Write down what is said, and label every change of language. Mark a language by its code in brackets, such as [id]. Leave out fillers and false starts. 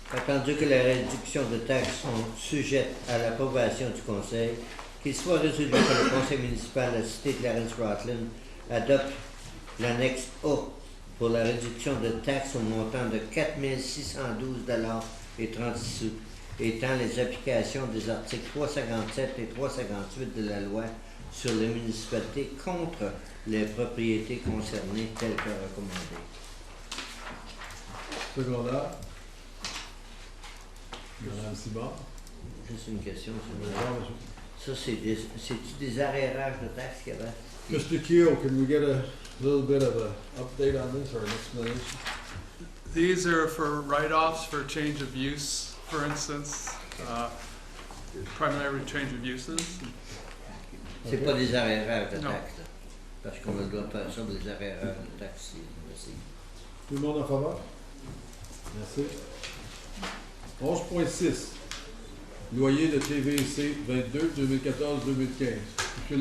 [fr] Attendu que les réductions de taxes sont sujettes à l'approbation du conseil, qu'il soit résolu que le conseil municipal de la cité de Clarence-Rockland adopte l'annexe A pour la réduction de taxes au montant de 4 612,36 $, étant les applications des articles 357 et 358 de la loi sur les municipalités contre les propriétés concernées telles que recommandées. Secondaire. Madame Simard. Juste une question. Ça, c'est-tu des arrérages de taxes qu'il y avait? [en] Mr. Keel, can we get a little bit of an update on this or an explanation? These are for write-offs for change of use, for instance, primarily change of uses. [fr] C'est pas des arrérages de Non. taxes, là, parce qu'on doit faire ça des arrérages de taxes. Merci. Tout le monde en faveur? Merci. 11.6. Loyer de TVC 22 2014-2015. M.